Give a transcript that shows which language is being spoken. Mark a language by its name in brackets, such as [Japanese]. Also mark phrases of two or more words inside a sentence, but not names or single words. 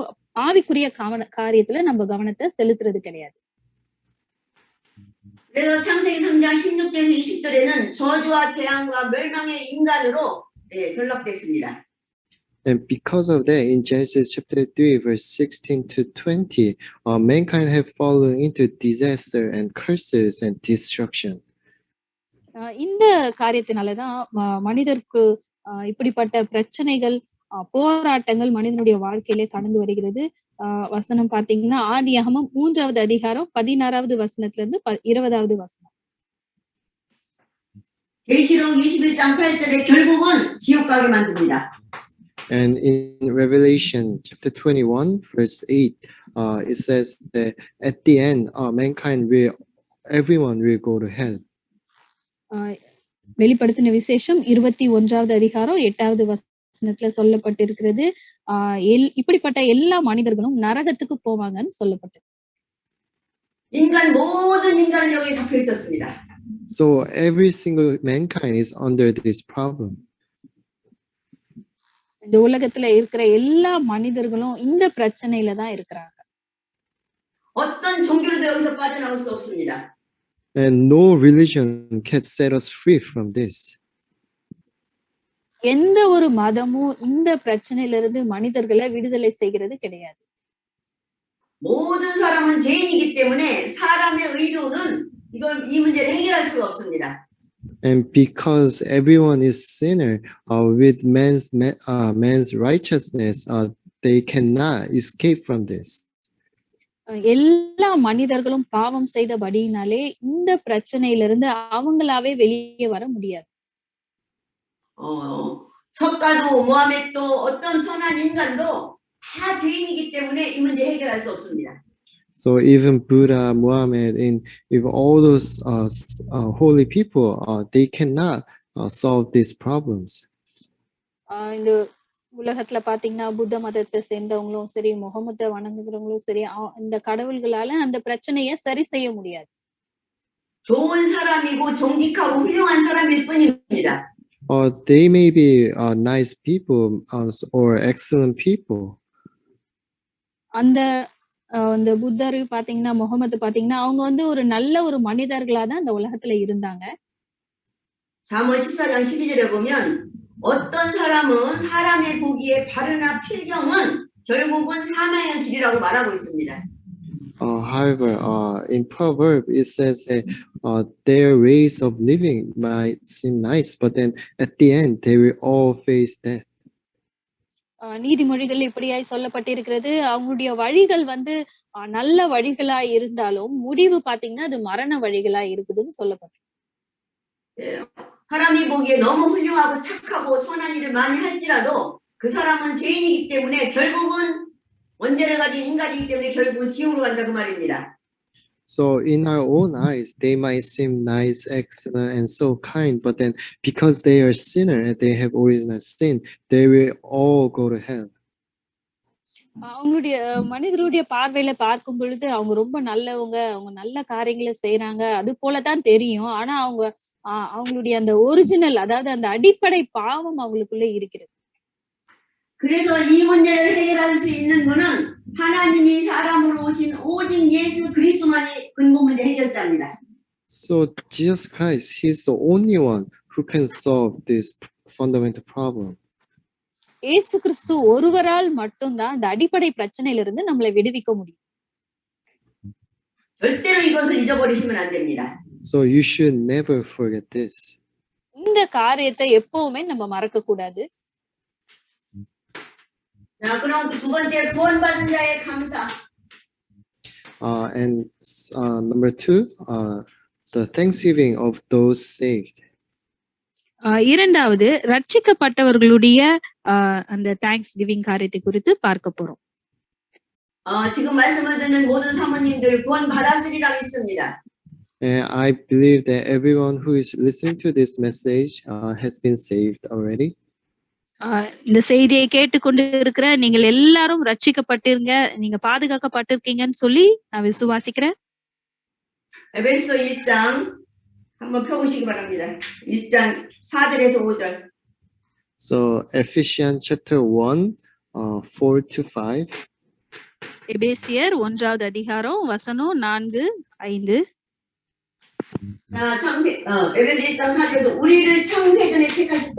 [Tamil] ஆவிக்குரிய காரியத்துல நம்ம கவனத்தை செலுத்துறது கிடையாது. [Korean] 그래서 창세기 3장 16절에서 20절에는 저주와 재앙과 멸망의 인간으로 전락됐습니다. [English] And because of that, in Genesis chapter 3, verse 16 to 20, mankind have fallen into disaster and curses and destruction. [Tamil] இந்த காரியத்தினாலதான் மனிதருக்கு இப்படிப்பட்ட பிரச்சனைகள் போராட்டங்கள் மனிதனுடைய வாழ்க்கையிலே கடந்து வருகிறது. வசனம் பாத்தீங்கன்னா ஆதியாகமம் 3வது அதிகாரம் 16வது வசனத்துல இருந்து 20வது வசனம். [Korean] 계시록 21장 8절에 결국은 지옥 가게 만듭니다. [English] And in Revelation chapter 21, verse 8, it says that at the end, everyone will go to hell. [Tamil] வெளிப்படுத்தின விசேஷம் 21வது அதிகாரம் 8வது வசனத்துல சொல்லப்பட்டிருக்கிறது. இப்படிப்பட்ட எல்லா மனிதர்களும் நரகத்துக்கு போவாங்கன்னு சொல்லப்பட்டிருக்கு. [Korean] 모든 인간은 여기에 잡혀 있었습니다. [English] So every single mankind is under this problem. [Tamil] இந்த உலகத்துல இருக்கிற எல்லா மனிதர்களும் இந்த பிரச்சனையில தான் இருக்கிறாங்க. [Korean] 어떤 종교로도 여기서 빠져나올 수 없습니다. [English] And no religion can set us free from this. [Tamil] எந்த ஒரு மதமும் இந்த பிரச்சனையில இருந்து மனிதர்களை விடுதலை செய்கிறது கிடையாது. [Korean] 모든 사람은 죄인이기 때문에 사람의 의로는 이 문제를 해결할 수가 없습니다. [English] And because everyone is sinner, with man's righteousness, they cannot escape from this. [Tamil] எல்லா மனிதர்களும் பாவம் செய்தபடியினாலே இந்த பிரச்சனையிலிருந்து அவங்களாவே வெளியே வர முடியாது. [Korean] 석가도 모하메도 어떤 선한 인간도 다 죄인이기 때문에 이 문제 해결할 수 없습니다. [English] So even Buddha, Muhammad, and even all those holy people, they cannot solve these problems. [Tamil] இந்த உலகத்துல பாத்தீங்கன்னா புத்த மதத்தை சேர்ந்தவங்களும் சரி, முகமதை வணங்குகிறவங்களும் சரி, இந்த கடவுள்களால அந்த பிரச்சனையை சரி செய்ய முடியாது. [Korean] 좋은 사람이고 정직하고 훌륭한 사람일 뿐입니다. [English] They may be nice people or excellent people. [Tamil] அந்த புத்தர் பாத்தீங்கன்னா, முகமது பாத்தீங்கன்னா, அவங்க வந்து ஒரு நல்ல ஒரு மனிதர்களா தான் இந்த உலகத்துல இருந்தாங்க. [Korean] 잠언 14장 12절에 보면 어떤 사람은 사람의 보기에 바르나 필경은 결국은 사망의 길이라고 말하고 있습니다. [English] However, in Proverbs it says that their ways of living might seem nice, but then at the end they will all face death. [Tamil] நீதிமொழிகள் இப்படியாய் சொல்லப்பட்டிருக்கிறது. அவங்களுடைய வழிகள் வந்து நல்ல வழிகளா இருந்தாலும் முடிவு பாத்தீங்கன்னா அது மரண வழிகளா இருக்குதுன்னு சொல்லப்பட்டிருக்கு. [Korean] 사람이 보기에 너무 훌륭하고 착하고 선한 일을 많이 할지라도 그 사람은 죄인이기 때문에 결국은 원죄를 가진 인간이기 때문에 결국은 지옥으로 간다 그 말입니다. [English] So in our own eyes, they might seem nice, excellent, and so kind, but then because they are sinner and they have original sin, they will all go to hell. [Tamil] அவங்களுடைய மனிதருடைய பார்வையில பார்க்கும் பொழுது அவங்க ரொம்ப நல்லவங்க, அவங்க நல்ல காரியங்களை செய்யறாங்க, அது போலதான் தெரியும். ஆனா அவங்களுடைய அந்த ஒரிஜினல், அதாவது அந்த அடிப்படை பாவம் அவங்களுக்குள்ள இருக்கிறது. [Korean] 그래서 이 문제를 해결할 수 있는 분은 하나님이 사람으로 오신 오직 예수 그리스도만이 근본 문제 해결자입니다. [English] So Jesus Christ, He's the only one who can solve this fundamental problem. [Tamil] இயேசு கிறிஸ்து ஒருவரால் மட்டும்தான் அந்த அடிப்படை பிரச்சனையிலிருந்து நம்மளை விடுவிக்க முடியும். [Korean] 절대로 이것을 잊어버리시면 안 됩니다. [English] So you should never forget this. [Tamil] இந்த காரியத்தை எப்பவுமே நம்ம மறக்க கூடாது. [Korean] 자, 그럼 두 번째 구원받은 자의 감사. [English] And number 2, the thanksgiving of those saved. [Tamil] இரண்டாவது, ரட்சிக்கப்பட்டவர்களுடைய அந்த [English] thanks giving [Tamil] காரியத்தை குறித்து பார்க்க போறோம். [Korean] 지금 말씀을 듣는 모든 사모님들 구원받았으리라 믿습니다. [English] And I believe that everyone who is listening to this message has been saved already. [Tamil] இந்த செய்தியை கேட்டுக்கொண்டு இருக்கிற நீங்கள் எல்லாரும் ரட்சிக்கப்பட்டிருங்க, நீங்க பாதுகாக்கப்பட்டிருக்கீங்கன்னு சொல்லி நான் விசுவாசிக்கிறேன். [Korean] 에베소 1장 한번 펴보시기 바랍니다. 1장 4절에서 5절. [English] So Ephesians chapter 1, 4 to 5. [Tamil] எபேசியர் 1வது அதிகாரம் வசனம் 4, 5. [Korean] 자, 에베소 1장 4절도 우리를 창세전에 택하셨다.